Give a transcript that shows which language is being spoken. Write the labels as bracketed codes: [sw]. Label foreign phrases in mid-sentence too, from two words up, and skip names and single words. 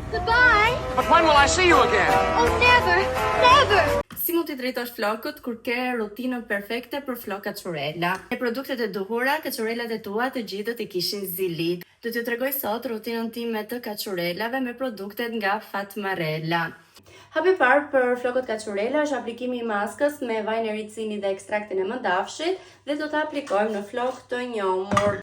[en] Goodbye. But when will I see you again? Oh, never, never. [sq] Si mund t'i drejtosh flokut kur ke rutinën perfekte për flok kaçurela? Me produktet e duhura, kaçurelat e tua të gjithë do t'i kishin zilit. Do t'ju tregoj sot rutinën time të kaçurelave me produktet nga Fatmarella. Hapi parë për flokët kaçurela është aplikimi i maskës me vajin e ricini dhe ekstraktin e mëndafshit dhe do ta aplikojmë në flok të njomur.